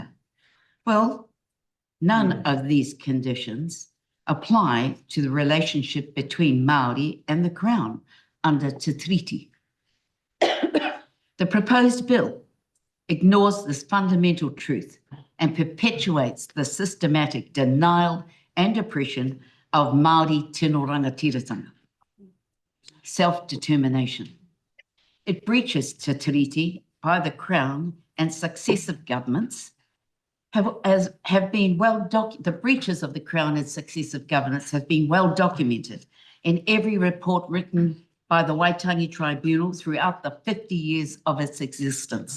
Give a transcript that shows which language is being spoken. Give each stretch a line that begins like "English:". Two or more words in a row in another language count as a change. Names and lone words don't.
English: Well, none of these conditions apply to the relationship between Maori and the Crown under Te Tiriti. The proposed bill ignores this fundamental truth and perpetuates the systematic denial and oppression of Maori
Māori: tino rangatiratanga,
English: self-determination. It breaches Te Tiriti by the Crown and successive governments the breaches of the Crown and successive governments have been well documented in every report written by the Waitangi Tribunal throughout the 50 years of its existence.